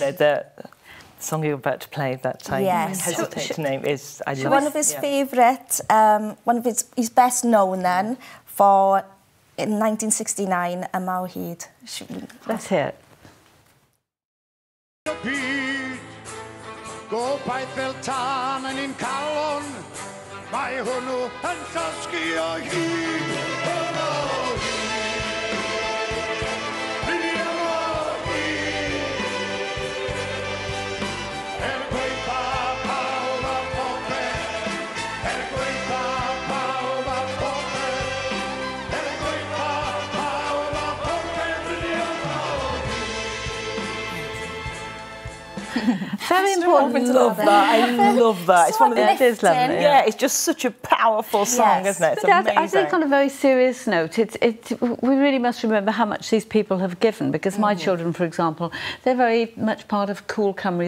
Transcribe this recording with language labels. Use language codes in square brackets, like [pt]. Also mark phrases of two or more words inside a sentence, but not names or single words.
[en] You know, the song you're about to play that I hesitate to name is... One of his favourite, one of his best known then for in 1969, a Mawhid. Let's hear it. [cy] Gobaith fel tân yn un calon, mae hwnnw yn llosgi o hyd. Hwnnw o hyd. Hwnnw o hyd. Gweitha pawb a popeth. Gweitha pawb a popeth. Gweitha pawb a popeth. [en] Very important. I love that. I love that. It's one of the... It is lovely. Yeah, it's just such a powerful song, isn't it? It's amazing. I think on a very serious note, we really must remember how much these people have given, because my children, for example, they're very much part of Cool Cymru.